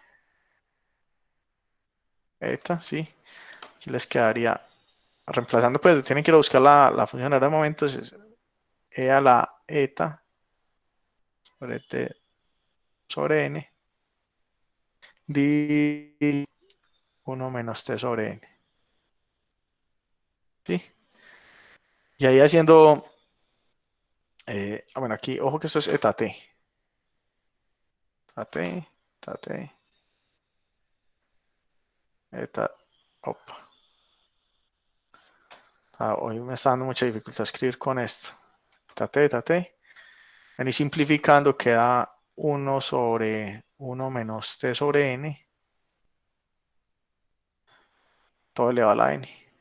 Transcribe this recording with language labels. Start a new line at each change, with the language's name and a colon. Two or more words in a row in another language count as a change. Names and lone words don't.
Spanish: eta, sí, aquí les quedaría, reemplazando, pues tienen que ir a buscar la función generadora de momentos, es e a la eta sobre t sobre n, di 1 menos t sobre n, ¿sí? Y ahí haciendo, bueno, aquí, ojo que esto es eta t, eta t, eta t, eta, opa. Hoy me está dando mucha dificultad escribir con esto. Tate, tate. Vení simplificando, queda 1 sobre 1 menos t sobre n. Todo elevado a la n.